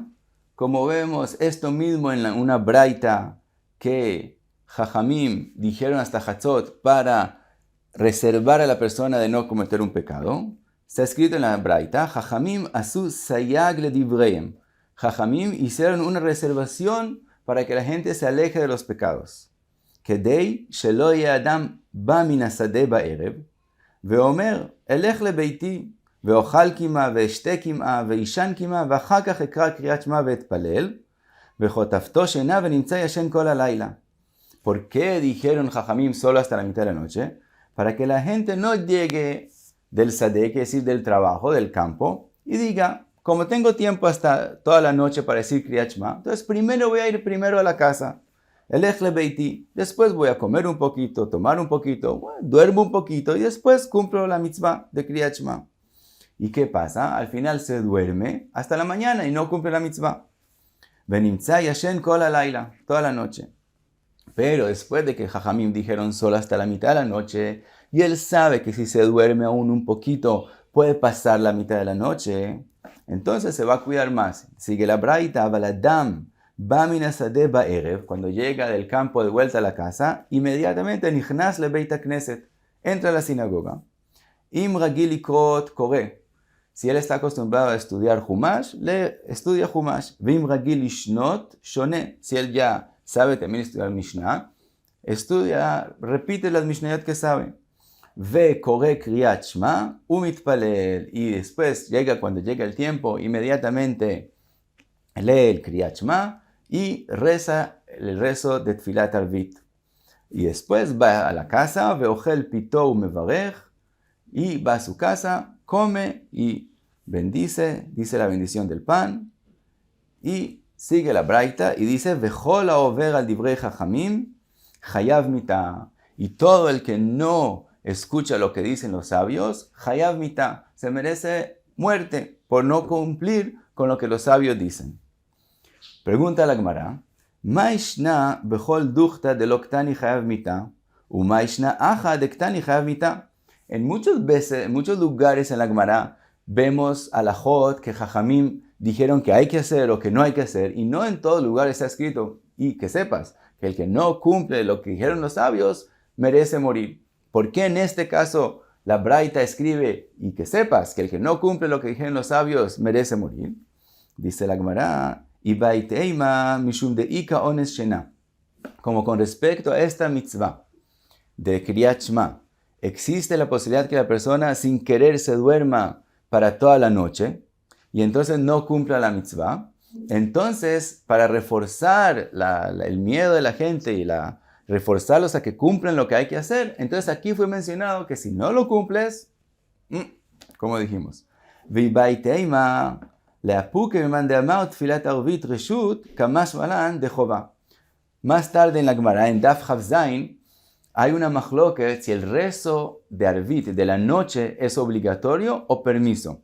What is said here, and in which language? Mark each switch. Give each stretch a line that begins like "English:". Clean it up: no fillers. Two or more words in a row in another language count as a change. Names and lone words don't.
Spanish: Como vemos esto mismo en una braita que Jajamim dijeron hasta Hatzot para reservar a la persona de no cometer un pecado. Está escrito en la braita,
Hebrew: חכמים עשו סייג לדבריהם.
Spanish: Jajamim hicieron una reservación para que la gente se aleje de los pecados.
Hebrew: כדי שלא יהא אדם בא מן השדה בערב ואומר אלך לביתי ואוכל קימעא ואשתה קימעא ואישן קימעא ואחר כך אקרא קריאת שמע ואתפלל וחוטפתו שינה ונמצא ישן כל הלילה.
Spanish: ¿Por qué dijeron Jajamim solo hasta la mitad de la noche? Para que la gente no llegue del sadeh, que es decir, del trabajo, del campo, y diga, como tengo tiempo hasta toda la noche para decir Kriyat Shema, entonces primero voy a ir primero a la casa,
Hebrew: אלך לביתי,
Spanish: después voy a comer un poquito, tomar un poquito, duermo un poquito y después cumplo la mitzvah de Kriyat Shema. ¿Y qué pasa? Al final se duerme hasta la mañana y no cumple la mitzvah.
Hebrew: ונמצא ישן כל הלילה,
Spanish: toda la noche. Pero después de que Jajamim dijeron solo hasta la mitad de la noche, y él sabe que si se duerme aún un poquito, puede pasar la mitad de la noche, entonces se va a cuidar más. Sigue la braita,
Hebrew: בא אדם, בא מן השדה בערב,
Spanish: cuando llega del campo de vuelta a la casa, inmediatamente
Hebrew: נכנס לבית הכנסת,
Spanish: entra a la sinagoga.
Hebrew: אם רגיל לקרות קורא.
Spanish: Si él está acostumbrado a estudiar Humash, le estudia Humash.
Hebrew: ואם רגיל לשנות שונה.
Spanish: Si él ya sabe también estudiar Mishnah, estudia, repite las Mishnayot que sabe.
Hebrew: וקורא קריאת שמע, ומתפלל.
Spanish: Y después cuando llega el tiempo, inmediatamente lee el kriyat shema y reza el rezo de Tfilat Arvit. Y después va a la casa,
Hebrew: ואוכל פיתו ומברך,
Spanish: y va a su casa, come y bendice, dice la bendición del pan, y sigue la braita y dice,
Hebrew: וכל העובר על דברי חכמים, חייב מיתה.
Spanish: Y todo el que no escucha lo que dicen los sabios,
Hebrew: חייב מיתה,
Spanish: se merece muerte por no cumplir con lo que los sabios dicen. Pregunta la Gemara,
Aramaic: מאי שנא בכל דוכתא דלא קתני חייב מיתה, ומאי שנא הכא דקתני חייב מיתה, u ma ishna acha de ktani chayav mitah.
Spanish: En muchos lugares en la Gemara vemos alajot que Jajamim dijeron que hay que hacer o que no hay que hacer, y no en todo lugar está escrito. Y que sepas que el que no cumple lo que dijeron los sabios merece morir. ¿Por qué en este caso la braita escribe y que sepas que el que no cumple lo que dijeron los sabios merece morir? Dice la Gemara,
Aramaic: משום דאיכא אונס שינה.
Spanish: Como con respecto a esta mitzvah de Kriyat Shema, existe la posibilidad que la persona sin querer se duerma para toda la noche y entonces no cumpla la mitzvah. Entonces, para reforzar el miedo de la gente y reforzarlos a que cumplan lo que hay que hacer, entonces aquí fue mencionado que si no lo cumples, como dijimos, más tarde en la Gemara, en Daf Chav Zayin, hay una machloket si el rezo de Arvit de la noche es obligatorio o permiso.